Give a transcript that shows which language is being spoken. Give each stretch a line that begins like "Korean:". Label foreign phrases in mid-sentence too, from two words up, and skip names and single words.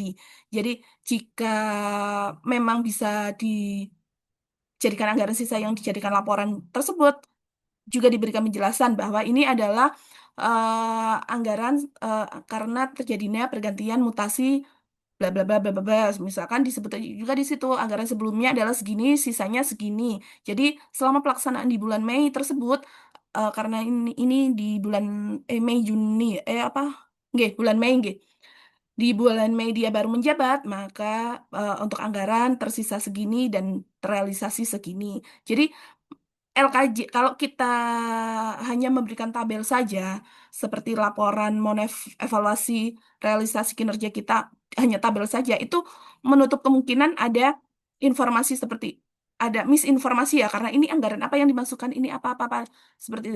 Indonesian: Jadi jika memang bisa dijadikan anggaran sisa yang dijadikan laporan tersebut, juga diberikan penjelasan bahwa ini adalah anggaran karena terjadinya pergantian mutasi bla bla bla bla bla bla. Misalkan disebut juga di situ anggaran sebelumnya adalah segini, sisanya segini. Jadi selama pelaksanaan di bulan Mei tersebut karena ini di bulan Mei Juni apa? Nggih, bulan Mei nggih. Di bulan Mei dia baru menjabat, maka untuk anggaran tersisa segini dan terrealisasi segini. Jadi LKJ, kalau kita hanya memberikan tabel saja, seperti laporan evaluasi realisasi kinerja kita, hanya tabel saja, itu menutup kemungkinan ada informasi seperti ada misinformasi ya, karena ini anggaran apa yang dimasukkan, ini apa-apa seperti itu.